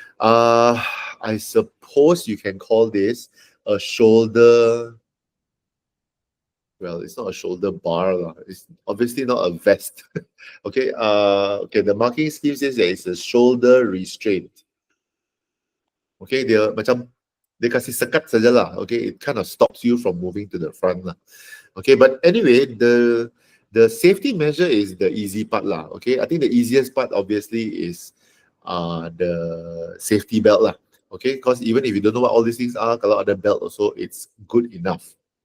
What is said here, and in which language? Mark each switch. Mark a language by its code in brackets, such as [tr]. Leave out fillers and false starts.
[en] I suppose you can call this a shoulder. Well, it's not a shoulder bar lah. It's obviously not a vest. Okay. Okay. The marking scheme says that it's a shoulder restraint. [ms] Okay, dia kasih sekat sajalah. [en] Okay, it kind of stops you from moving to the front lah. Okay, but anyway, the safety measure is the easy part lah. Okay, I think the easiest part obviously is the safety belt lah. Okay, because even if you don't know what all these things are, [ms] kalau ada belt [en] also, it's good enough.